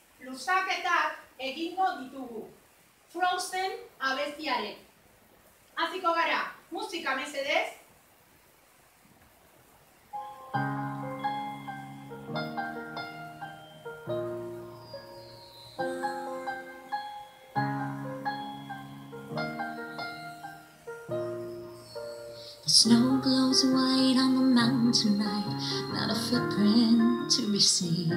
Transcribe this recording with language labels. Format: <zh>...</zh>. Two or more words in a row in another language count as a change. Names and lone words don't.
<eu>luzaketak egingo ditugu. Frozen abestiarek. Hasiko gara, musika mesedez.</eu> <en>The snow glows white on the mountain tonight, not a footprint to be seen.</en>